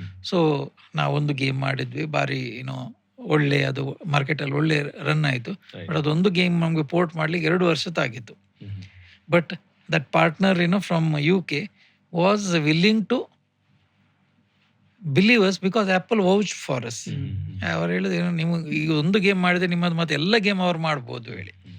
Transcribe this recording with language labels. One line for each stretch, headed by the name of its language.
Kannada: So ನಾವೊಂದು game ಮಾಡಿದ್ವಿ, ಭಾರಿ ಒಳ್ಳೆ ಅದು ಮಾರ್ಕೆಟಲ್ಲಿ ಒಳ್ಳೆ ರನ್ ಆಯಿತು. ಬಟ್ ಅದೊಂದು ಗೇಮ್ ನಮಗೆ ಪೋರ್ಟ್ ಮಾಡಲಿಕ್ಕೆ 2 ವರ್ಷ ತಾಗಿತ್ತು.
English: But that partner from UK was willing to believe us because Apple vouched for us.
Kannada: ಅವರು ಹೇಳಿದ್ರು, ನಿಮಗೆ ಈಗ ಒಂದು ಗೇಮ್ ಮಾಡಿದ್ರೆ ನಿಮ್ಮದು ಮತ್ತೆ ಎಲ್ಲ ಗೇಮ್ ಅವ್ರು ಮಾಡ್ಬೋದು ಹೇಳಿ.